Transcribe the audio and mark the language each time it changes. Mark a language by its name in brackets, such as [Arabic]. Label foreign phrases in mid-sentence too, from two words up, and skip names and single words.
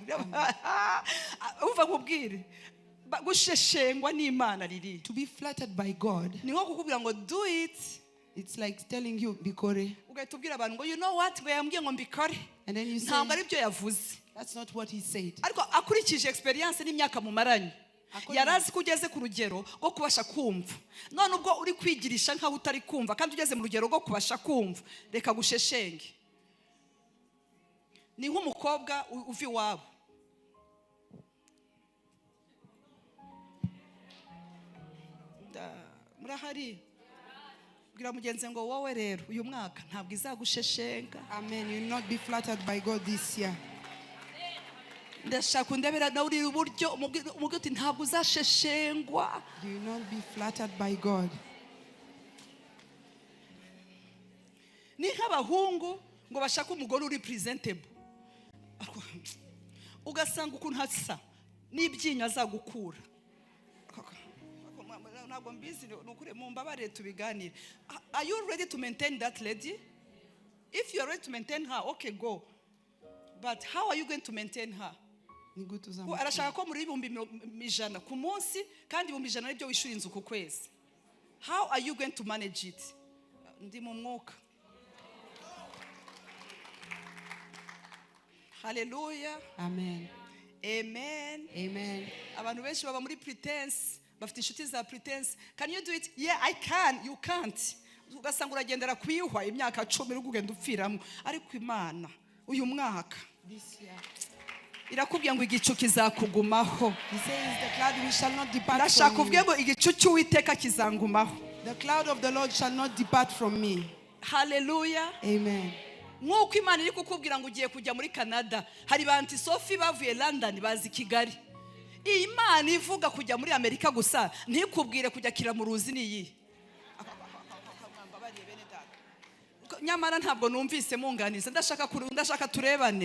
[Kinyarwanda] Uva kubwire. Gusheshengwa n'Imana riri. [English] To be flattered by God. [Kinyarwanda] Ni nko kukubwira ngo [English] do it. It's like telling you bikore. [Kinyarwanda] Ugahita ubwira abantu ngo [English] you know what [Kinyarwanda] ngo yambwiye ngo mbikore. [English] And then you say [Kinyarwanda] ntabwo ari byo yavuze. [English] That's not what he said. [Kinyarwanda] Ariko akurikije experience n'imyaka mumaranye. Yarazi ko ugeze ku rugero rwo kubasha kumva. None ubwo uri kwigirisha nkaho utari kumva kandi ugeze mu rugero rwo kubasha kumva. Reka gusheshenge. Ni nk'umukobwa uvi wabo. Murahari. Bwira mugenze ngo wowe rero uyu mwaka ntabwo izagusheshenga. Amen. [English] You will not be flattered by God this year. [Kinyarwanda] Ndashaka undebera nawe uri uburyo umubwira uti ntabwo uzasheshengwa. [English] You will not be flattered by God. [Kinyarwanda] Ni nk'abahungu ngo bashaka umugore uri presentable. Ugasanga ukuntu hasa n'ibyinyo azagukura. Ntabwo mbizi nukure mu mbabare tubiganire. [English] Are you ready to maintain that lady? If you are ready to maintain her, okay, go. But how are you going to maintain her? [Kinyarwanda] Arashaka ko muri 100 ku munsi kandi 100 nibyo wishura inzu ku kwezi. [English] How are you going to manage it? [Kinyarwanda] Ndi mu mwuka. Hallelujah. Amen. Amen. Amen. Abantu benshi baba muri pretense, bafite inshuti za pretense. [English] Can you do it? Yeah, I can. You can't. [Kinyarwanda] Ugasanga uragendera kwihwa imyaka 10 uri kugenda upfiramo. Ariko Imana uyu mwaka [English] this year [Kinyarwanda] irakubwiye ngo igicu kizakugumaho. [English] He says the cloud which shall not depart [Kinyarwanda] Ndashaka [English] from [Kinyarwanda] kuvuga [English] me. [Kinyarwanda] ngo igicu cy'Uwiteka kizangumaho. [English] The cloud of the Lord shall not depart from me. Hallelujah. Amen. [Kinyarwanda] Nk'uko Imana iri kukubwira ngo ugiye kujya muri Canada, hari ba Auntie Sophie bavuye London bazi Kigali. Iyi Imana ivuga kujya muri Amerika gusa, ntikubwire kujya Kiramuruzi niyi. Nyamara ntabwo numvise munganiza, ndashaka turebane.